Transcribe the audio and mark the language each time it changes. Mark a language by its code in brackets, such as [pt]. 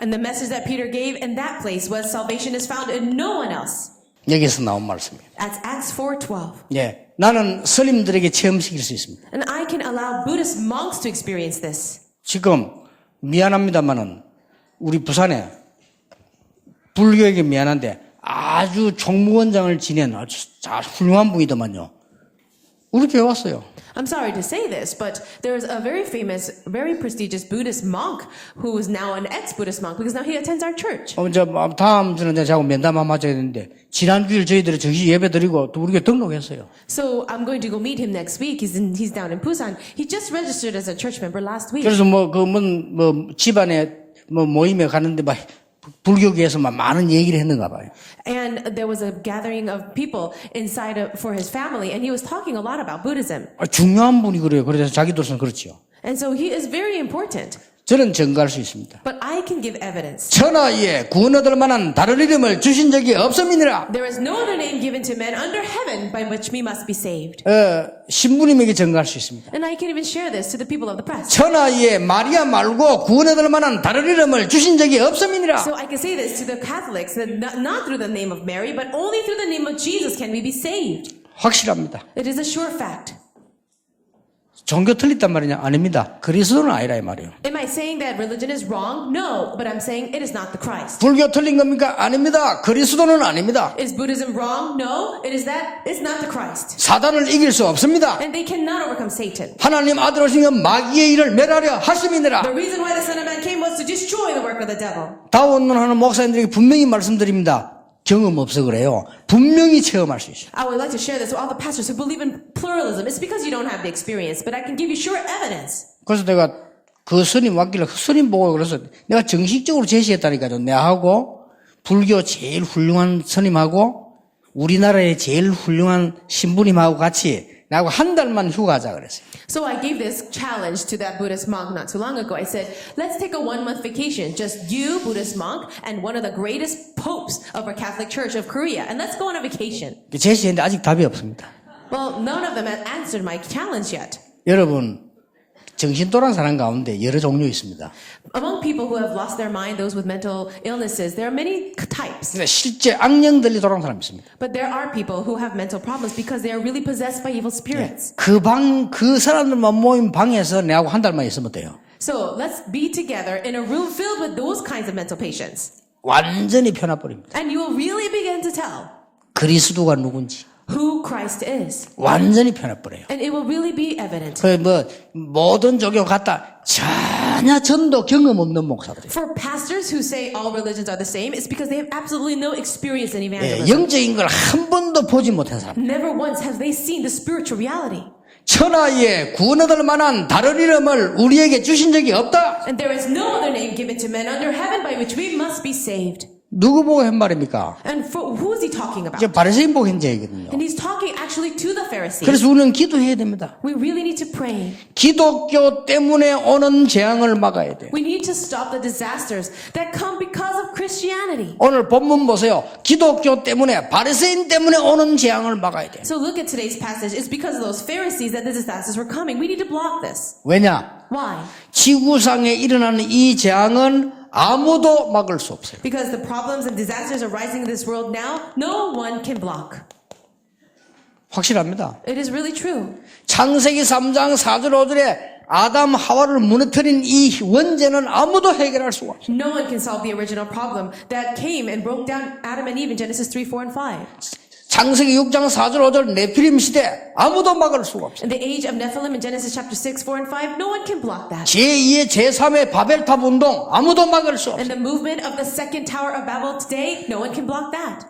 [en] And the message that Peter gave in that place was salvation is found in no one else. [ko] 여기서 나온 말씀이에요. [en] That's Acts 4:12. [ko] 예, 나는 스님들에게 체험시킬 수 있습니다. [en] And I can allow Buddhist monks to experience this. [ko] 지금 미안합니다만은 우리 부산에 불교에게 미안한데 아주 총무원장을 지낸 아주 훌륭한 분이더만요. 우리 교회 왔어요. [en] I'm sorry to say this, but there's a very famous, very prestigious Buddhist monk who is now an ex-Buddhist monk because now he attends our church. [ko] 다음 주는 제가 면담 한번 맞아야 되는데 지난주일 저희들이 정시 예배 드리고 또 우리가 등록했어요. [en] So I'm going to go meet him next week. He's down in Busan. He just registered as a church member last week. [ko] 그래서 집안에 모임에 가는데 막 불교계에서 막 많은 얘기를 했는가 봐요. [en] And there was a gathering of people inside for his family, and he was talking a lot about Buddhism. [ko] 중요한 분이 그래요. 그래서 자기들은 그렇죠. [en] And so he is very important. [ko] 저는 증거할 수 있습니다. [en] But I can give evidence. [ko] 천하에 구원 얻을 만한 다른 이름을 주신 적이 없음이니라. [en] There is no other name given to men under heaven by which we must be saved. [ko] 신부님에게 증거할 수 있습니다. [en] And I can even share this to the people of the press. [ko] 천하에 마리아 말고 구원 얻을 만한 다른 이름을 주신 적이 없음이니라. [en] So I can say this to the Catholics that not through the name of Mary, but only through the name of Jesus can we be saved. [ko] 확실합니다. [en] It is a sure fact. [ko] 종교 틀렸단 말이냐? 아닙니다. 그리스도는 아니라 이 말이에요. [en] Am I saying that religion is wrong? No, but I'm saying it is not the Christ. [ko] 불교 틀린 겁니까? 아닙니다. 그리스도는 아닙니다. [en] Is Buddhism wrong? No, it's not the Christ. [ko] 사단을 이길 수 없습니다. [en] And they cannot overcome Satan. [ko] 하나님 아들 오신 건 마귀의 일을 멸하려 하심이니라. [en] The reason why the Son of Man came was to destroy the work of the devil. [ko] 다원론하는 목사님들에게 분명히 말씀드립니다. 경험 없어 그래요. 분명히 체험할 수 있어요. [en] I would like to share this with all the pastors who believe in pluralism. It's because you don't have the experience, but I can give you sure evidence. [ko] 그래서 내가 그 스님 왔길래 그 스님 보고 그래서 내가 정식적으로 제시했다니까요. 내하고 불교 제일 훌륭한 스님하고 우리나라의 제일 훌륭한 신부님하고 같이 나하고 한 달만 휴가하자 그랬어요. [en] So I gave this challenge to that Buddhist monk not too long ago. I said, let's take a 1-month vacation. Just you, Buddhist monk, and one of the greatest popes of our Catholic Church of Korea. And let's go on a vacation. [ko] 제시했는데 아직 답이 없습니다. [en] Well, none of them have answered my challenge yet. [ko] 여러분, 정신 돌아온 사람 가운데 여러 종류 있습니다. [en] Among people who have lost their mind, those with mental illnesses, there are many types. [ko] 근데 실제 악령들이 돌아온 사람이 있습니다. [en] But there are people who have mental problems because they are really possessed by evil spirits. [ko] 그 사람들만 모인 방에서 내하고 한 달만 있으면 돼요. [en] So let's be together in a room filled with those kinds of mental patients. [ko] 완전히 편해버립니다. [en] And you will really begin to tell [ko] 그리스도가 누군지. [en] who Christ is. [ko] 완전히 편해버려요. [en] And it will really be evident. [ko] 모든 종교 같다. 전혀 전도 경험 없는 목사들이에요. [en] For pastors who say all religions are the same, it's because they have absolutely no experience in evangelism. [ko] 영적인 걸 한 번도 보지 못한 사람. [en] Never once have they seen the spiritual reality. [ko] 천하에 구원 얻을 만한 다른 이름을 우리에게 주신 적이 없다. [en] And there is no other name given to men under heaven by which we must be saved. [ko] 누구 보고 한 말입니까? [en] And for, who is he talking about? [ko] 이제 바리새인 보고 한 얘기거든요. [en] And he's talking actually to the Pharisees. [ko] 그래서 우리는 기도해야 됩니다. [en] We really need to pray. [ko] 기독교 때문에 오는 재앙을 막아야 돼요. [en] We need to stop the disasters that come because of Christianity. [ko] 오늘 본문 보세요. 기독교 때문에 바리새인 때문에 오는 재앙을 막아야 돼요. [en] So look at today's passage. It's because of those Pharisees that the disasters were coming. We need to block this. [ko] 왜냐? [en] Why? [ko] 지구상에 일어나는 이 재앙은 아무도 막을 수 없어요. [en] Because the problems and disasters arising in this world now, no one can block. [ko] 확실합니다. [en] It is really true. [ko] 창세기 3장 4절 5절에 아담 하와를 무너뜨린 이 원죄는 아무도 해결할 수가 없어요. [en] No one can solve the original problem that came and broke down Adam and Eve in Genesis 3, 4, and 5. [ko] 창세기 6장 4절 5절 네피림 시대 아무도 막을 수가 없어요. [en] In the age of Nephilim in Genesis chapter 6, 4, and 5, no one can block that. [ko] 제2의 제3의 바벨탑 운동 아무도 막을 수 [en] And [ko] 없어요. [en] the movement of the second Tower of Babel today, no one can block that.